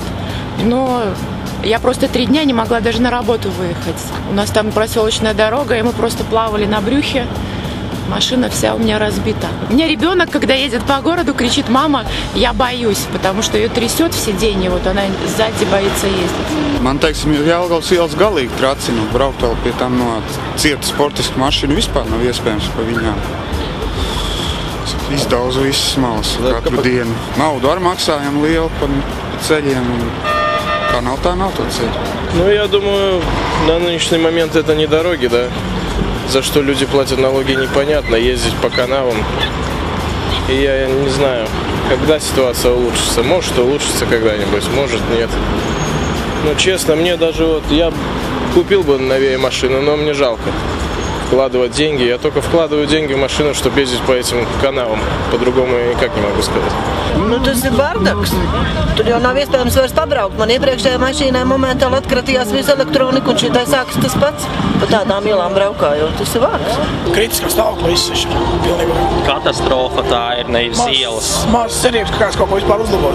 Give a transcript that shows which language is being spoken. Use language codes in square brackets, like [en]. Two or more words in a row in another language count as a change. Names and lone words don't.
[ru] Но я просто 3 дня не могла даже на работу выехать. У нас там проселочная дорога, и мы просто плавали на брюхе. Машина вся у меня разбита. У меня ребенок, когда едет по городу, кричит: «Мама, я боюсь», потому что ее трясет в сиденье, вот она сзади боится ездить. [lv] Man, teiksim, Jelgavas ielas galīgi tracina. Braukt vēl pie tam no cieta sportisku mašīnu vispār nav iespējams pa viņām. Izdauzu visas malas katru dienu. Naudu ar maksājam lielu par ceļiem. Kā nav, tā nav [ru] то цель. Ну, я думаю, на нынешний момент это не дороги, да? За что люди платят налоги, непонятно, ездить по канавам. И я не знаю, когда ситуация улучшится. Может улучшится когда-нибудь, может нет. Но честно, мне даже вот, я купил бы новее машину, но мне жалко вкладывать деньги. Я только вкладываю деньги в машину, чтобы ездить по этим канавам. По-другому я никак не могу сказать. [lv] Nu, tas ir bardaks. Tur jau nav iespējams vairs pabraukt. Man iepriekšējā mašīnā momentāli atkratījās visu elektroniku, un šitai sākas tas pats. Pa tādām ielām braukājot, tas ir vārds. Kritiskā stāvokļa viss ir pilnībā. Katastrofa tā ir, nevis ielas. Mazas cerības, ka kāds kaut ko vispār uzlabos.